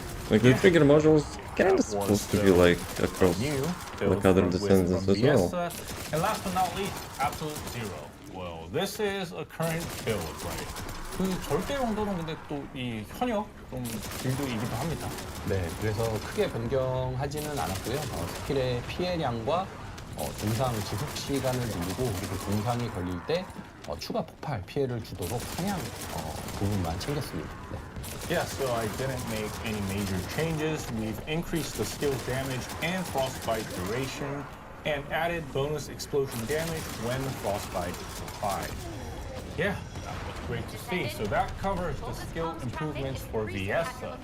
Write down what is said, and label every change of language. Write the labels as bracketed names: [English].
[English] Like the trigger modules kind of supposed to be like across like other Descendants as well. And last but not least, Absolute Zero. Well, this is a current build, right? [Korean] 그 절대 용도는 근데 또 이 현역 좀 빌드이기도 합니다. 네, 그래서 크게 변경하지는 않았고요. 스킬의 피해량과 동상 지속 시간을 늘리고 그리고 동상이 걸릴 때 추가 폭발 피해를 주도록 상향 부분만 챙겼습니다. 네. [English] Yeah, so I didn't make any major changes. We've increased the skill damage and frostbite duration and added bonus explosion damage when frostbite is applied. Yeah, that was great to see. So that covers the skill improvements for Viesa.